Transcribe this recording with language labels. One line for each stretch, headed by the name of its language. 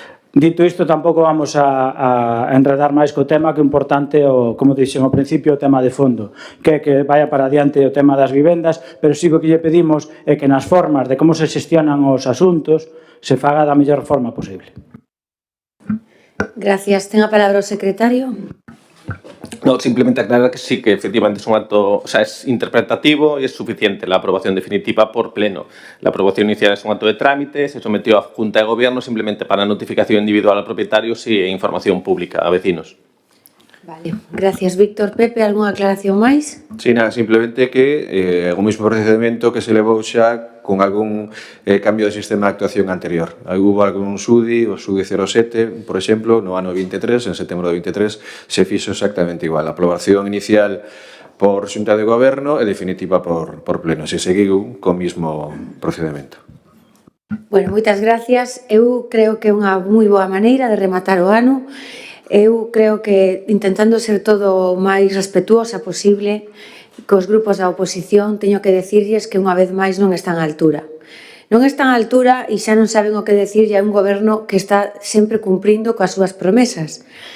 Galician: Dito isto, tampouco vamos a enredar máis co tema, que é importante, como dixen ao principio, o tema de fondo, que vaya para adiante o tema das vivendas, pero sí que o que lle pedimos é que nas formas de como se xestionan os asuntos se faga da mellor forma posible. Gracias. Ten a palabra o secretario.
Spanish: No, simplemente aclarar que sí, que efectivamente es un acto, o sea, es interpretativo y es suficiente la aprobación definitiva por pleno. La aprobación inicial es un acto de trámite, se sometió a Junta de Gobierno simplemente para notificación individual a propietarios e información pública a vecinos. Vale, gracias, Víctor.
Galician: Pepe, algunha aclaración máis? Sí, nada, simplemente que o mismo procedimento que se levou xa con algún cambio de sistema de actuación anterior. Hubo algún SUDI, o SUDI 07, por exemplo, no ano 23, en setembro de 23, se fixo exactamente igual. A aprobación inicial por Xunta de Goberno e definitiva por pleno. Se seguiu co mismo procedimento. Bueno, moitas gracias. Eu creo que é unha moi boa maneira de rematar o ano. Eu creo que intentando ser todo o máis respetuosa posible cos grupos da oposición, teño que decirlles que unha vez máis non están á altura. Non están á altura e xa non saben o que decirlle a un goberno que está sempre cumprindo coas súas promesas.